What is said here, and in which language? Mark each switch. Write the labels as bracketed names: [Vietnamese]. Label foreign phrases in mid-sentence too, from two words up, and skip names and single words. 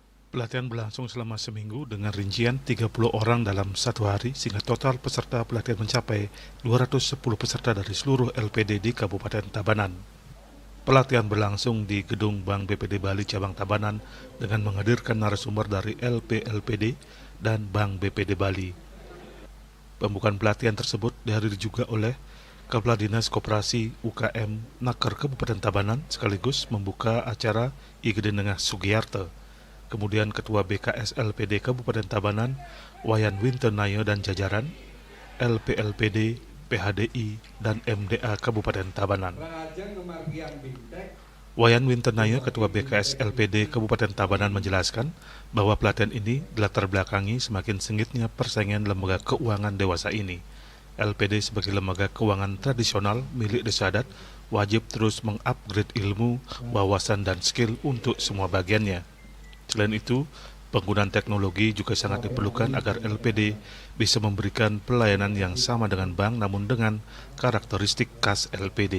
[Indonesian] Pelatihan berlangsung selama seminggu dengan rincian 30 orang dalam satu hari sehingga total peserta pelatihan mencapai 210 peserta dari seluruh LPD di Kabupaten Tabanan. Pelatihan berlangsung di Gedung Bank BPD Bali Cabang Tabanan dengan menghadirkan narasumber dari LPD dan Bank BPD Bali. Pembukaan pelatihan tersebut dihadiri juga oleh Kepala Dinas Koperasi UKM Naker Kabupaten Tabanan sekaligus membuka acara Igede Nengah Sugiyarto. Kemudian Ketua BKS LPD Kabupaten Tabanan, Wayan Winternayo dan jajaran, LPLPD, PHDI, dan MDA Kabupaten Tabanan. Wayan Winternayo, Ketua BKS LPD Kabupaten Tabanan menjelaskan bahwa pelatihan ini dilatar belakangi semakin sengitnya persaingan lembaga keuangan dewasa ini. LPD sebagai lembaga keuangan tradisional milik desa adat wajib terus mengupgrade ilmu, wawasan, dan skill untuk semua bagiannya. Selain itu, penggunaan teknologi juga sangat diperlukan agar LPD bisa memberikan pelayanan yang sama dengan bank namun dengan karakteristik khas LPD.